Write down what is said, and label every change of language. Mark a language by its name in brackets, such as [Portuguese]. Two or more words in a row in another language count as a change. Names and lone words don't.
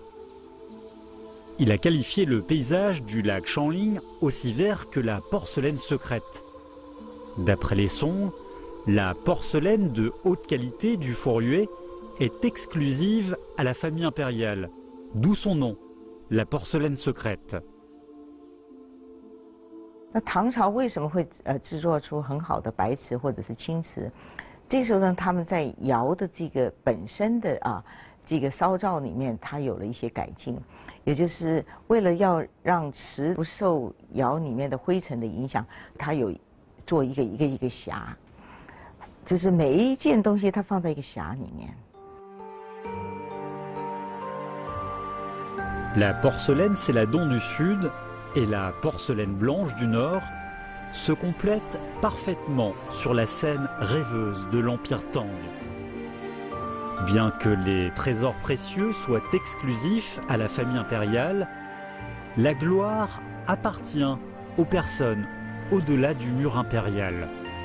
[French] Il a qualifié le paysage du lac Shanling aussi vert que la porcelaine secrète. D'après les songs, la porcelaine de haute qualité du Fort-Huet est exclusive à la famille impériale, d'où son nom, la porcelaine secrète. [Chinese] 那唐朝为什么会制作出很好的白瓷或者是青瓷？这时候呢，他们在窑的这个本身的这个烧造里面，它有了一些改进，也就是为了要让瓷不受窑里面的灰尘的影响，它有做一个匣，就是每一件东西它放在一个匣里面。 [French] La porcelaine céladon du Sud et la porcelaine blanche du Nord se complètent parfaitement sur la scène rêveuse de l'Empire Tang. Bien que les trésors précieux soient exclusifs à la famille impériale, la gloire appartient aux personnes au-delà du mur impérial.